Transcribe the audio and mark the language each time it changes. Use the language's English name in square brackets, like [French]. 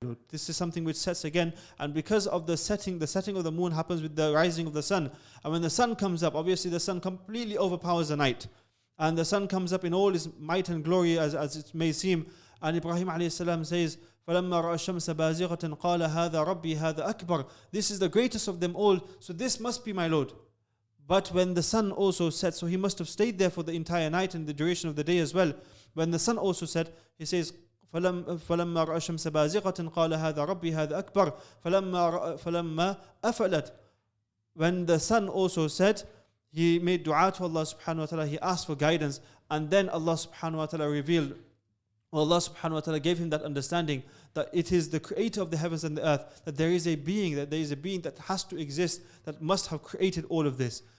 [English] This is something which sets again, and because of the setting of the moon happens with the rising of the sun. And when the sun comes up, obviously the sun completely overpowers the night, and the sun comes up in all its might and glory as it may seem. And Ibrahim alayhi salam says, [Arabic] فَلَمَّا رَأَى الشَّمْسَ بَازِغَةً قَالَ هَذَا رَبِّي هَذَا أَكْبَرُ. [English] This is the greatest of them all, so this must be my Lord. But when the sun also set, so he must have stayed there for the entire night and the duration of the day as well. When the sun also set, he says, [Arabic] فَلَمَّا رَأَى الشَّمْسَ بَازِغَةً قَالَ هَذَا رَبِّي هَذَا أَكْبَرُ فَلَمَّا أَفَلَتْ. [English] When the sun also set, he made dua to Allah subhanahu wa ta'ala, he asked for guidance, and then Allah subhanahu wa ta'ala revealed, Allah subhanahu wa ta'ala gave him that understanding that it is the creator of the heavens and the earth, that there is a being that has to exist, that must have created all of this.